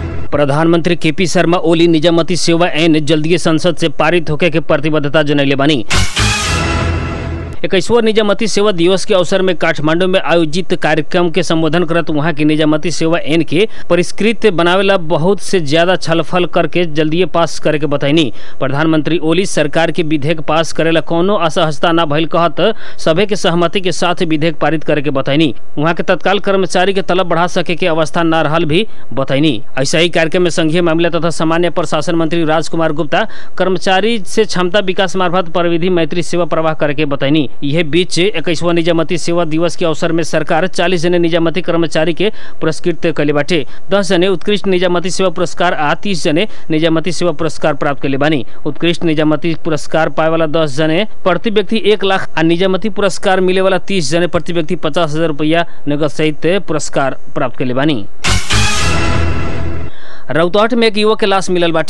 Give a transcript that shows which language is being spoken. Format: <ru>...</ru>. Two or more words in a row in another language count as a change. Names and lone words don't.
<bho>प्रधानमंत्री केपी शर्मा ओली निजामती सेवा ऐन जल्दी संसद से पारित होके के प्रतिबद्धता जनैले बानी। 21वां निजामती सेवा दिवस के अवसर में काठमांडू में आयोजित कार्यक्रम के संबोधन करत वहां की निजामती सेवा ऐन के परिष्कृत बनावेला बहुत से ज्यादा छलफल करके जल्दी पास करे के बताईनी। प्रधानमंत्री ओली सरकार के विधेयक पास करेला कोनो असहजता न भइल कहत सभे के सहमति के साथ विधेयक पारित करे के बताईनी। वहां के तत्काल कर्मचारी के तलब बढ़ा सके के अवस्था न रहल भी बताईनी। ऐसा ही कार्यक्रम में संघीय मामला तथा सामान्य प्रशासन मंत्री राजकुमार गुप्ता कर्मचारी से क्षमता विकास मार्फत परिविधि मैत्री सेवा प्रवाह करे के बताईनी। यह बीच 21वां निजामती सेवा दिवस के अवसर में सरकार 40 जने निजामती कर्मचारी के पुरस्कृत कैले बाटे। 10 जने उत्कृष्ट निजामती सेवा पुरस्कार आ 30 जने निजामती सेवा पुरस्कार प्राप्त कैले बानी। उत्कृष्ट निजामती पुरस्कार पाए वाला 10 जने प्रति व्यक्ति 1 लाख आ निजामती पुरस्कार मिले वाला 30 जने प्रति व्यक्ति 50,000 रुपया नगद सहित पुरस्कार प्राप्त कैले बानी। रौतहट में एक युवक के लाश मिलल बाटे।</bho>